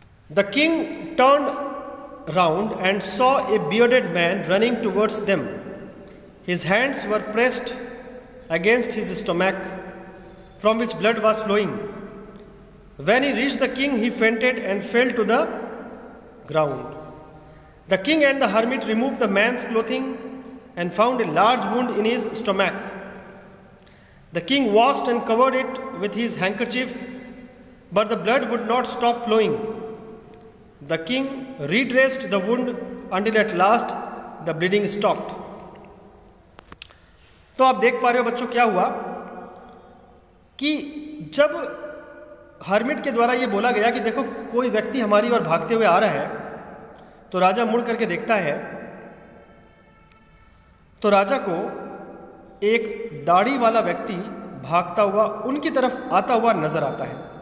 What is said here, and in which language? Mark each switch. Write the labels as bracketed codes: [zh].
[en] The king turned round and saw a bearded man running towards them. His hands were pressed against his stomach from which blood was flowing. When he reached the king, he fainted and fell to the ground. The king and the hermit removed the man's clothing and found a large wound in his stomach. The king washed and covered it with his handkerchief, but the blood would not stop flowing. The king redressed the wound until at last the bleeding stopped. [hi] तो आप देख पा रहे हो बच्चों क्या हुआ कि जब हर्मिट के द्वारा ये बोला गया कि देखो कोई व्यक्ति हमारी ओर भागते हुए आ रहा है, तो राजा मुड़ करके देखता है तो राजा को एक दाढ़ी वाला व्यक्ति भागता हुआ उनकी तरफ आता हुआ नजर आता है।